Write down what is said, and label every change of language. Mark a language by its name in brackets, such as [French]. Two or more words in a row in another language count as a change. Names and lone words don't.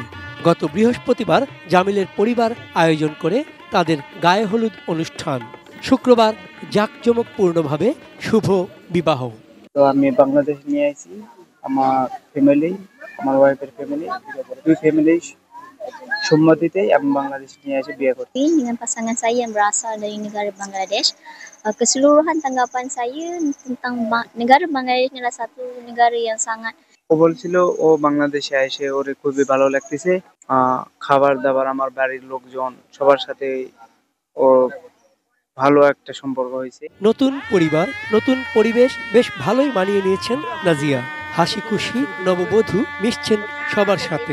[Bangla] গত বৃহস্পতিবার জামিলের পরিবার আয়োজন করে তাদের গায়ে হলুদ অনুষ্ঠান। শুক্রবার জাঁকজমকপূর্ণভাবে শুভ বিবাহ। তো আমি বাংলাদেশ নিয়ে আইছি, আমার ফ্যামিলি, আমার ওয়াইফের ফ্যামিলি, দুই ফ্যামিলি সম্মতিতে আমি বাংলাদেশ নিয়ে এসে বিয়ে করতে। [Malay] Dengan pasangan saya yang berasal dari negara Bangladesh, keseluruhan tanggapan saya tentang negara Bangladesh adalah satu negara yang sangat. [Bangla] ও বলছিল ও বাংলাদেশে এসে ওর খুবই ভালো লাগতেছে, খাবার দাবার আমার বাড়ির লোকজন সবার সাথে ও ভালো একটা সম্পর্ক হয়েছে। নতুন পরিবার, নতুন পরিবেশ বেশ ভালোই মানিয়ে নিয়েছেন নাজিয়া। হাসি খুশি নববধূ মিশছেন সবার সাথে।